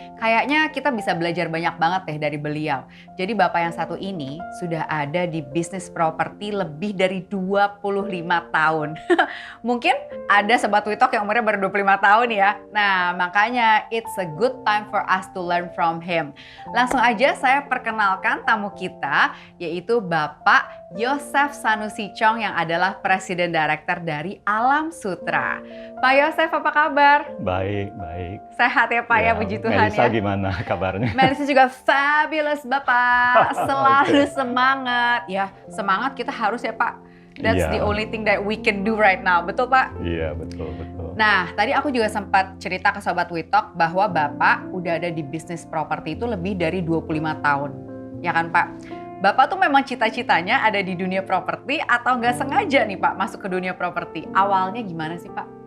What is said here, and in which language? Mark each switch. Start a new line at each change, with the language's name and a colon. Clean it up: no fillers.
Indonesian: Kayaknya kita bisa belajar banyak banget deh dari beliau. Jadi Bapak yang satu ini sudah ada di bisnis properti lebih dari 25 tahun. Mungkin ada Sobat Witalk yang umurnya baru 25 tahun ya.
English: Nah,
Indonesian: makanya
English: it's a good time for us to learn from him.
Indonesian: Langsung aja saya perkenalkan tamu kita, yaitu Bapak Yosef Sanusi Chong yang adalah Presiden Director dari Alam Sutra. Pak Yosef, apa kabar? Baik, baik. Sehat ya Pak ya, puji Tuhan Melissa ya. gimana kabarnya? Melissa juga fabulous Bapak, selalu semangat. Ya, semangat kita harus ya Pak.
English: That's the only thing that we can do right now.
Indonesian: Betul Pak? Iya, betul. Nah, tadi aku juga sempat cerita ke Sobat Witalk bahwa Bapak udah ada di bisnis properti itu lebih dari 25 tahun. Ya kan Pak? Bapak tuh memang cita-citanya ada di dunia properti atau nggak sengaja nih Pak masuk ke dunia properti? Awalnya gimana sih Pak?